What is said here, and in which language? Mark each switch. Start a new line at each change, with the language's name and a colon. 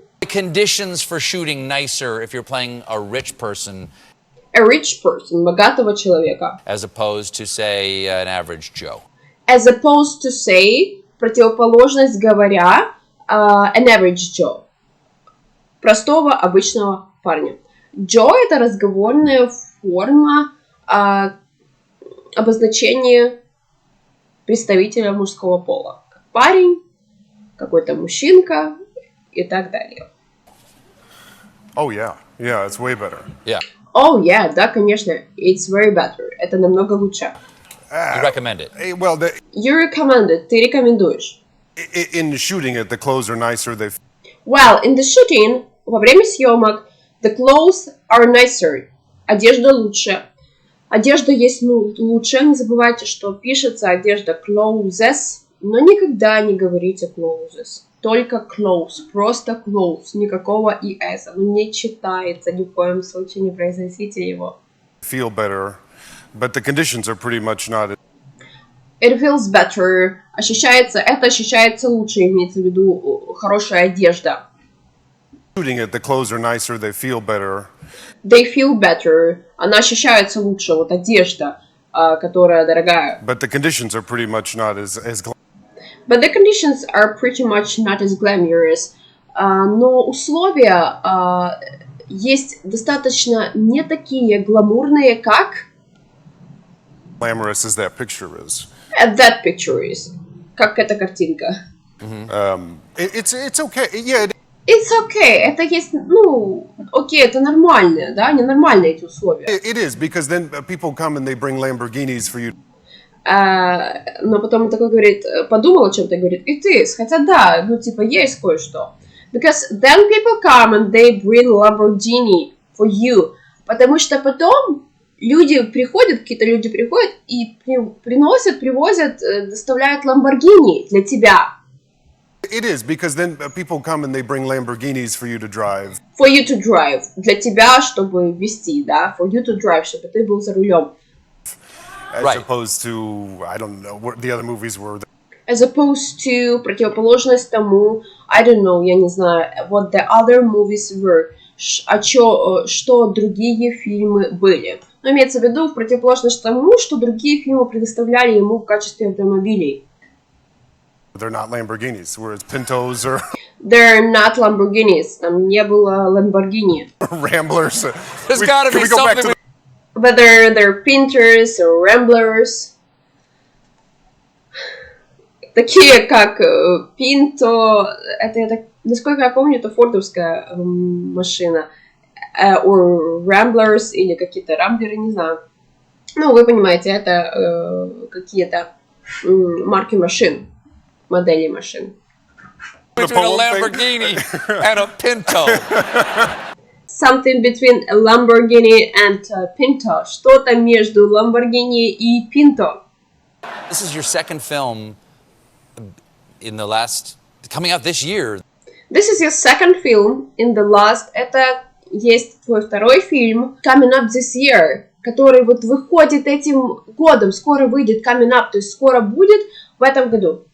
English: The conditions for shooting nicer if you're playing a rich person. A rich person,
Russian: богатого человека.
English: As opposed to, say, an average Joe. As opposed to, say,
Russian: противоположность говоря,
English: an average Joe.
Russian: Простого, обычного парня. Joe — это разговорная форма обозначения представителя мужского пола. Как парень, какой-то мужчинка и так далее.
English: Oh, yeah. Yeah, it's way better. Yeah. Oh, yeah,
Russian: да, конечно.
English: It's very better.
Russian: Это намного лучше.
English: You recommend it? Well, You recommend it.
Russian: Ты рекомендуешь.
English: in shooting it, the clothes are nicer. Well, in the shooting,
Russian: во время съемок,
English: the clothes are nicer.
Russian: Одежда лучше. Одежда есть лучше. Не забывайте, что пишется одежда clothes, но никогда не говорите clothes. Только clothes, просто clothes, никакого es. Оно не читается, ни в коем случае не произносите его.
English: Feel better, but the conditions are pretty much not. It feels better.
Russian: Это ощущается лучше, имеется в виду хорошая одежда.
English: Shooting it, the clothes are nicer, they feel better. They feel better.
Russian: Она ощущается лучше, вот одежда, которая дорогая.
English: But the conditions are pretty much not as But the conditions are pretty much not as glamorous.
Russian: Но условия есть достаточно не такие гламурные, как
English: glamorous as that picture is. that picture is.
Russian: Как эта картинка.
English: It's okay. Yeah, It's okay.
Russian: Это есть, ну, окей, это нормально, да, ненормальные эти условия.
English: it is, because then people come and they bring Lamborghinis for you.
Russian: Но потом он такой говорит, подумал о чем-то, говорит,
English: it is.
Russian: Хотя да, ну, типа, есть кое-что.
English: Because then people come and they bring Lamborghini for you.
Russian: Потому что потом люди приходят, какие-то люди приходят и привозят, доставляют Lamborghini для тебя.
English: It is, because then people come and they bring Lamborghinis for you to drive. For you to drive.
Russian: Для тебя, чтобы вести, да.
English: For you to drive,
Russian: чтобы ты был за рулем.
English: As opposed to, I don't know, what the other movies were. As opposed to,
Russian: противоположность тому,
English: I don't know,
Russian: я не знаю,
English: what the other movies were.
Russian: Что другие фильмы были. Но имеется в виду в противоположность тому, что другие фильмы предоставляли ему в качестве автомобилей.
English: They're not Lamborghinis, whereas Pintos or They're not Lamborghinis.
Russian: Там не было Lamborghini.
English: Ramblers. There's gotta be something. Whether they're Pinters or Ramblers.
Russian: Такие как Pinto, это, насколько я помню, это фордовская машина.
English: Or Ramblers
Russian: или какие-то Рамблеры, не знаю. Ну, вы понимаете, это какие-то марки машин. Модели машин.
English: Between a Lamborghini and a Pinto. Something between a Lamborghini and a Pinto.
Russian: Что-то между Lamborghini и Pinto.
English: This is your second film in the last, coming out this year. This is your second film in the last.
Russian: Это есть твой второй фильм
English: coming up this year,
Russian: который вот выходит этим годом. Скоро выйдет
English: coming up,
Russian: то есть скоро будет в этом году.